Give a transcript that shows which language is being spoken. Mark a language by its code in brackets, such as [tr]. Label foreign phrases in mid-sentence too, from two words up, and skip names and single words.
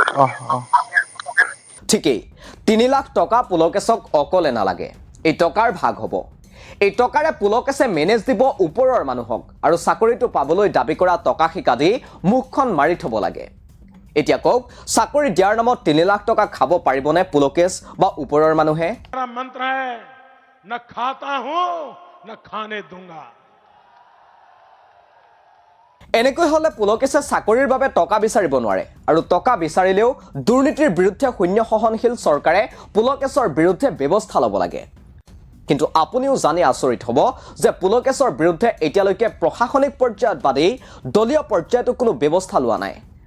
[as] ঠিকেই, 3 লাখ টকা পুলকেশক অকলে নালাগে, এই টকাৰ ভাগ হ'ব। এই টকাৰে পুলকেশে মেনেজ দিব ওপৰৰ মানুহক আৰু চাকৰিটো পাবলৈ দাবী কৰা টকা শিকা দি মুখখন মাৰি থব লাগে। এতিয়া কওক, চাকৰি দিয়াৰ নামত 3 লাখ টকা খাব পাৰিবনে পুলকেশ বা ওপৰৰ মানুহে? [hi] মন্ত্ৰ है न खाता हूं न खाने दूंगा। [as] এনেকৈ হলে পুলকেশে চাকৰিৰ বাবে টকা বিচাৰিব নোৱাৰে, আৰু টকা বিচাৰিলেও দুৰ্নীতিৰ বিৰুদ্ধে শূন্য সহনশীল চৰকাৰে পুলকেশৰ বিৰুদ্ধে ব্যৱস্থা ল'ব লাগে। কিন্তু আপুনিও জানি আচৰিত হ'ব যে পুলকেশৰ বিৰুদ্ধে এতিয়ালৈকে প্ৰশাসনিক পৰ্যায়ত বাদেই দলীয় পৰ্যায়তো কোনো ব্যৱস্থা লোৱা নাই।